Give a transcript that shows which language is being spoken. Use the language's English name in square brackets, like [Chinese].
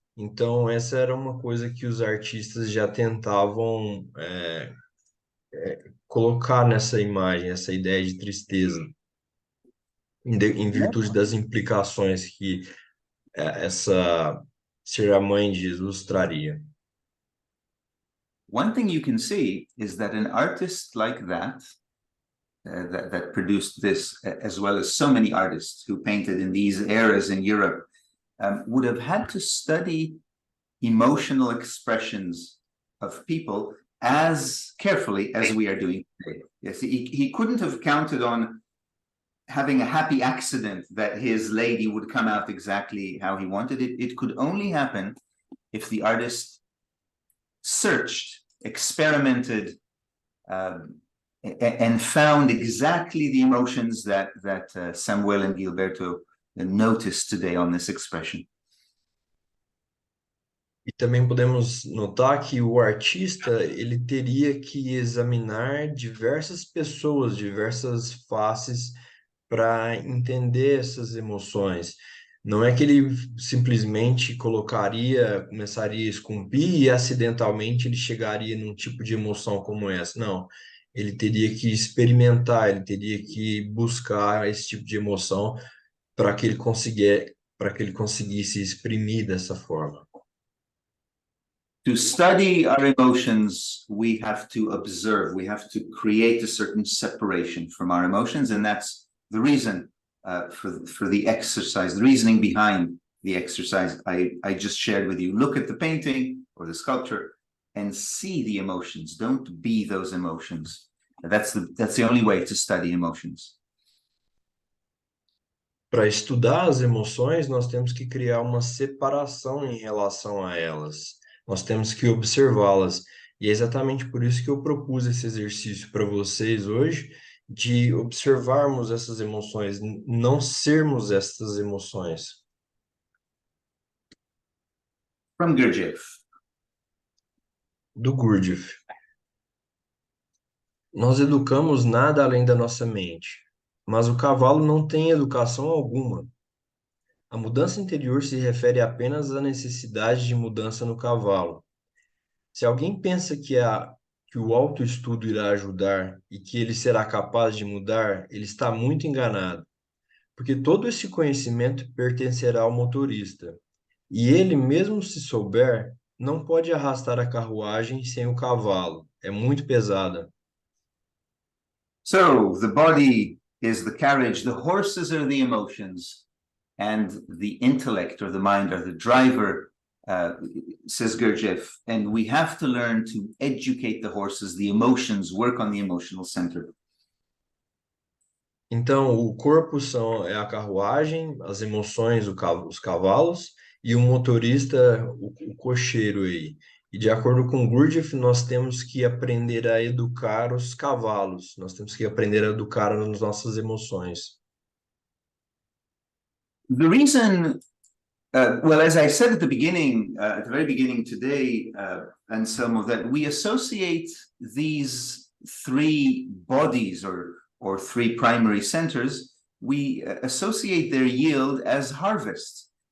[Portuguese] Então, essa era uma coisa que os artistas já tentavam colocar nessa imagem, essa ideia de tristeza, em virtude das implicações que essa ser a mãe de Jesus traria. [English] One thing you can see is that an artist like that, that produced this, as well as so many artists who painted in these eras in Europe, would have had to study emotional expressions of people as carefully as we are doing today. Yes, he couldn't have counted on having a happy accident that his lady would come out exactly how he wanted it. It could only happen if the artist searched, experimented, and found exactly the emotions that Samuel and Gilberto noticed today on this expression. [Portuguese] E também podemos notar que o artista ele teria que examinar diversas pessoas, diversas faces para entender essas emoções. Não é que ele simplesmente começaria a esculpir e acidentalmente ele chegaria num tipo de emoção como essa. Não, ele teria que experimentar, ele teria que buscar esse tipo de emoção para que ele conseguisse exprimir dessa forma. [English] To study our emotions, we have to observe, we have to create a certain separation from our emotions, and that's the reason for the exercise, the reasoning behind the exercise I just shared with you. Look at the painting or the sculpture and see the emotions. Don't be those emotions. That's the only way to study emotions. [Portuguese] Para estudar as emoções, nós temos que criar uma separação em relação a elas. Nós temos que observá-las. E é exatamente por isso que eu propus esse exercício para vocês hoje, de observarmos essas emoções, não sermos essas emoções. [English] From Gurdjieff. [Portuguese] Do Gurdjieff. Nós educamos nada além da nossa mente, mas o cavalo não tem educação alguma. A mudança interior se refere apenas à necessidade de mudança no cavalo. Se alguém pensa que o autoestudo irá ajudar e que ele será capaz de mudar, ele está muito enganado, porque todo esse conhecimento pertencerá ao motorista. E ele, mesmo se souber, não pode arrastar a carruagem sem o cavalo. É muito pesada. [English] So the body is the carriage, the horses are the emotions, and the intellect or the mind are the driver, says Gurdjieff. And we have to learn to educate the horses, the emotions, work on the emotional center. [Portuguese] Então, o corpo é a carruagem, as emoções, os cavalos, e o motorista, o cocheiro aí. E de acordo com Gurdjieff, nós temos que aprender a educar os cavalos, nós temos que aprender a educar as nossas emoções. [English] The reason, well, as I said at the beginning, at the very beginning today, and some of that, we associate these three bodies or three primary centers, we associate their yield as harvest.